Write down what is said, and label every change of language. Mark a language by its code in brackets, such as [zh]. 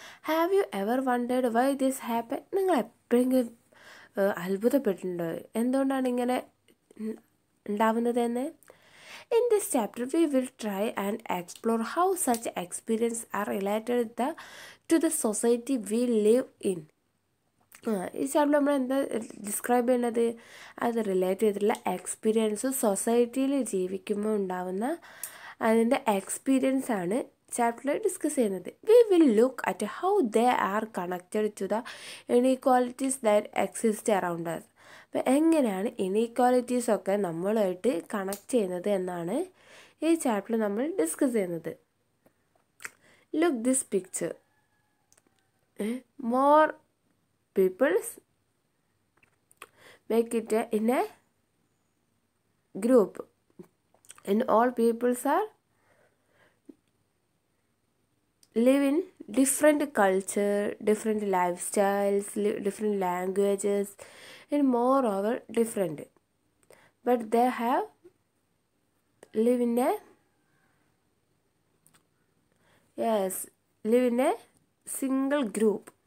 [en] Have you ever wondered why this happen? [ml] നിങ്ങൾ എപ്പോഴെങ്കിലും അത്ഭുതപ്പെട്ടിട്ടുണ്ടോ എന്തുകൊണ്ടാണ് ഇങ്ങനെ ഉണ്ടാവുന്നതെന്ന്? [en] In this chapter we will try and explore how such experiences are related to the society we live in. [ml] ഈ chapter നമ്മൾ എന്താ describe ചെയ്യുന്നത്? അത് relate ചെയ്തിട്ടുള്ള എക്സ്പീരിയൻസ്, സൊസൈറ്റിയിൽ ജീവിക്കുമ്പോൾ ഉണ്ടാവുന്ന അതിൻ്റെ എക്സ്പീരിയൻസ് ആണ് ചാപ്റ്ററിൽ ഡിസ്കസ് ചെയ്യുന്നത്. [en] We will look at how they are connected to the inequalities that exist around us. [ml] അപ്പം എങ്ങനെയാണ് ഇനീക്വാലിറ്റീസൊക്കെ നമ്മളുമായിട്ട് കണക്ട് ചെയ്യുന്നത് എന്നാണ് ഈ ചാപ്റ്ററിൽ നമ്മൾ ഡിസ്കസ് ചെയ്യുന്നത്. [en] Look this picture. More peoples make it in a group, and all peoples are live in different culture, different lifestyles, different languages, and moreover different, but they have live in a live in a single group.